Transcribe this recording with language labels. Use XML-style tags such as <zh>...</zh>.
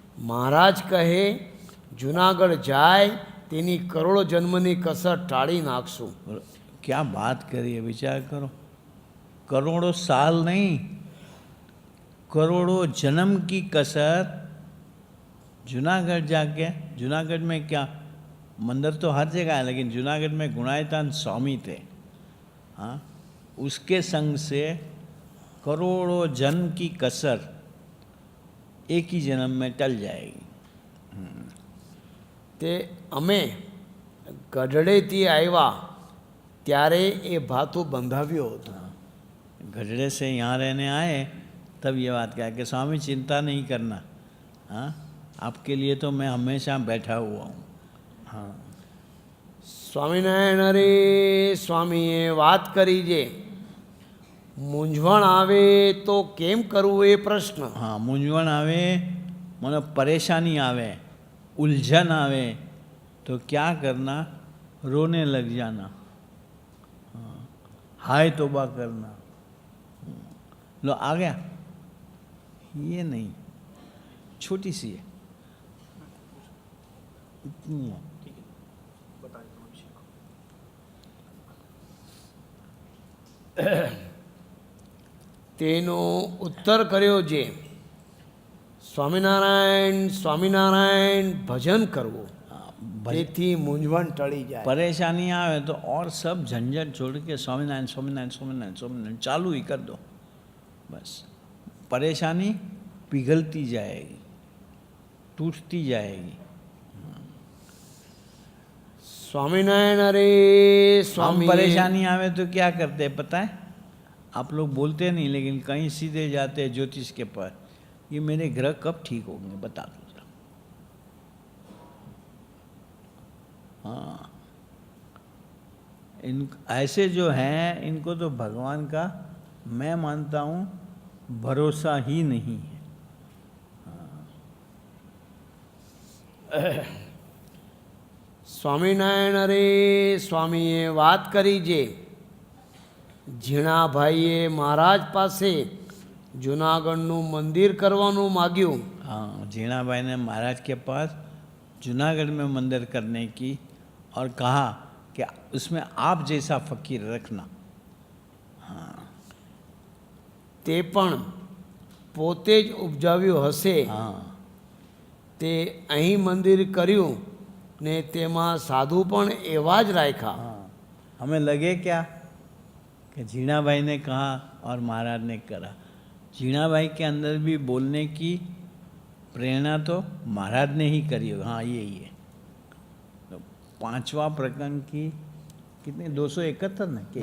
<gu>મહારાજ કહે જુનાગઢ જાય તેની કરોડો જન્મની કસર ટાળી નાખશું.</gu> <hi>और क्या बात करिए, विचार करो. करोड़ों साल नहीं, करोड़ों जन्म की कसर. जूनागढ़ जाके, जूनागढ़ में क्या मंदिर तो हर जगह है, लेकिन जूनागढ़ में गुणायतान स्वामी थे. हाँ, उसके संग से करोड़ों जन्म की कसर एक ही जन्म में टल जाएगी.</hi> <gu>તે અમે ગઢડેથી આવ્યા ત્યારે એ ભાતું બંધાવ્યું હતું.</gu> <hi>गढ़ड़े से यहाँ रहने आए तब ये बात कहा कि स्वामी चिंता नहीं करना, हाँ, आपके लिए तो मैं हमेशा बैठा हुआ हूँ. हाँ,</hi> <gu>સ્વામિનારાયણ અરે સ્વામીએ વાત કરી છે મૂંઝવણ આવે તો કેમ કરવું એ પ્રશ્ન.</gu> <hi>हाँ, मूंझवण आवे मानो परेशानी आवे, उलझन आवे तो क्या करना? रोने लग जाना. हाँ, हाय तौबा करना. लो आ गया, ये नहीं, छोटी सी है, इतनी है.</hi> <gu>તેનો ઉત્તર કર્યો છે સ્વામિનારાયણ સ્વામિનારાયણ ભજન કરવું તેથી મૂંઝવણ ટળી જાય.</gu> <hi>परेशानी आवे तो और सब झंझट छोड़ के स्वामीनारायण स्वामीनारायण स्वामीनारायण स्वामीनारायण चालू ही कर दो. बस परेशानी पिघलती जाएगी, टूटती जाएगी.</hi> <gu>સ્વામિનારાયણ અરે</gu> <hi>हम</hi> <gu>સ્વામી</gu> <hi>परेशानी आवे तो क्या करते हैं पता है? आप लोग बोलते नहीं, लेकिन कहीं सीधे जाते हैं ज्योतिष के पास. ये मेरे ग्रह कब ठीक होंगे बता दो जरा. हाँ, इन ऐसे जो हैं इनको तो भगवान का मैं मानता हूँ भरोसा ही नहीं है.</hi> <gu>સ્વામિનારાયણ અરે સ્વામીએ વાત કરી છે ઝીણાભાઈએ મહારાજ પાસે જુનાગઢનું મંદિર કરવાનું માગ્યું.</gu> <hi>हाँ, जीणा भाई ने महाराज के पास जूनागढ़ में मंदिर करने की और कहा कि उसमें आप जैसा फकीर रखना.</hi> <gu>તે પણ પોતે જ ઉપજાવ્યું હશે.</gu> <hi>हाँ,</hi> <gu>તે અહીં મંદિર કર્યું ને તેમાં સાધુ પણ એવા જ રાખ્યા.</gu> <hi>हाँ, हमें लगे क्या कि जीणा भाई ने कहा और महाराज ने करा. जीणा भाई के अंदर भी बोलने की प्रेरणा तो महाराज ने ही करी होगी. हाँ, यही है. तो 5वां प्रकरण की कितने 271 ना कि</hi>